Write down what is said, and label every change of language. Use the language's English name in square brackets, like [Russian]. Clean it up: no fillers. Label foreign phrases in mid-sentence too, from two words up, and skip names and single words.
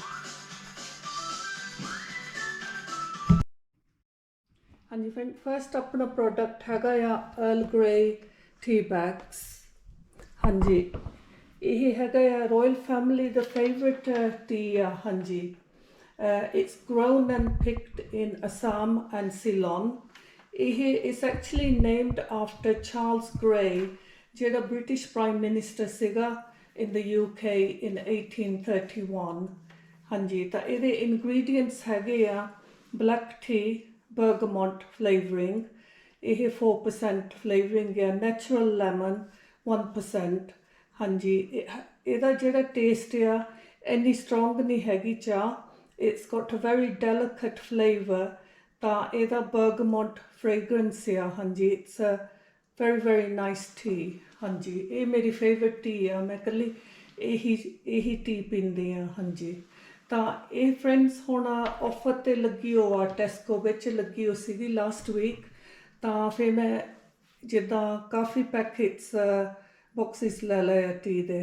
[Punjabi] ਹਾਂਜੀ ਫਰੈਂਡ, ਫਸਟ ਆਪਣਾ ਪ੍ਰੋਡਕਟ ਹੈਗਾ ਆ अर्ल ग्रे [English] tea bags. [Punjabi] ਹਾਂਜੀ, ਇਹ ਹੈਗਾ ਆ [English] royal family [Punjabi] ਦਾ [English] favourite tea [Punjabi] ਆ। ਹਾਂਜੀ, [English] it's grown and picked in Assam and Ceylon. ਇਹ is actually named after Charles Grey, [Punjabi] ਜਿਹੜਾ [English] British prime minister [Punjabi] ਸੀਗਾ [English] in the UK in 1831. [Punjabi] ਹਾਂਜੀ, ਤਾਂ ਇਹਦੇ ਇੰਗਰੀਡੀਐਂਟਸ ਹੈਗੇ ਆ [English] black tea, bergamot flavouring, [Punjabi] ਇਹ 4% flavouring ਹੈ, [English] natural lemon 1%। [Punjabi] ਹਾਂਜੀ, ਇਹਦਾ ਜਿਹੜਾ ਟੇਸਟ ਆ ਇੰਨੀ ਸਟਰੋਂਗ ਨਹੀਂ ਹੈਗੀ ਚਾਹ, [English] it's got a very delicate flavour. [Punjabi] ਤਾਂ ਇਹਦਾ [English] bergamot fragrance [Punjabi] ਆ। ਹਾਂਜੀ, [English] it's a very nice tea। [Punjabi] ਹਾਂਜੀ, ਇਹ ਮੇਰੀ [English] favourite tea [Punjabi] ਆ, ਮੈਂ ਇਕੱਲੀ ਇਹੀ ਟੀ ਪੀਂਦੀ ਹਾਂ। ਹਾਂਜੀ, ਤਾਂ ਇਹ ਫਰੈਂਡਸ ਹੁਣ ਆਫਰ 'ਤੇ ਲੱਗੀ ਹੋ ਆ, ਟੈਸਕੋ ਵਿੱਚ ਲੱਗੀ ਹੋ ਸੀਗੀ [English] last week. [Punjabi] ਤਾਂ ਫਿਰ ਮੈਂ ਜਿੱਦਾਂ ਕਾਫੀ [English] packets boxes [Punjabi] ਲੈ ਲਏ ਆ ਟੀ ਦੇ।